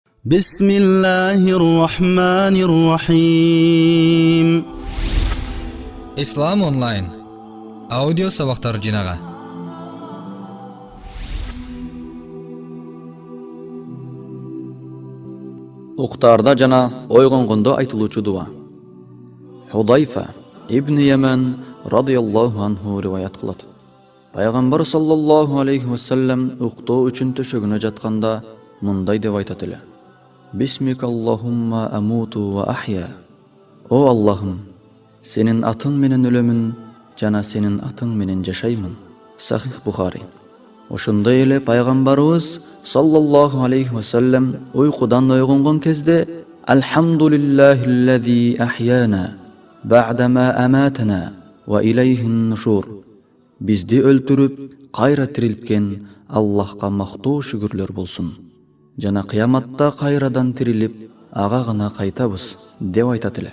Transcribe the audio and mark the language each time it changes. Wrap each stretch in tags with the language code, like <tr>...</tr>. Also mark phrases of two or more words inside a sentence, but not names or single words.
<ar>بسم الله الرحمن الرحيم.</ar> <ky>Ислам онлайн аудио сабактар жинага. Уктарда жана ойгонгондо айтылуучу дуа. Худайфа ибн Яман</ky> <ar>رضي الله عنه</ar> <ky>риваят кылат. Пайгамбар</ky> <ar>صلى الله عليه وسلم</ar> <ky>уктоо үчүн төшөгүнө жатканда мындай деп айтат эле:</ky> <ar>باسمك اللهم أموت وأحيا.</ar> <ky>О Аллахым, сенин атың менен өлөмүн жана сенин атың менен жашаймын. Сахих Бухари. Ошондой эле пайгамбарыбыз</ky> <ar>صلى الله عليه وسلم</ar> <ky>уйкудан ойгонгон кезде</ky> <ar>الحمد لله الذي أحيانا بعد ما أماتنا وإليه النشور.</ar> <ky>Бизди өлтүрүп, кайра тирилткен Аллахка мактоо шүгүрлөр болсун. Жана кыяматта кайрадан тирилип, ага гана кайтабыз деп айтат эле.</ky>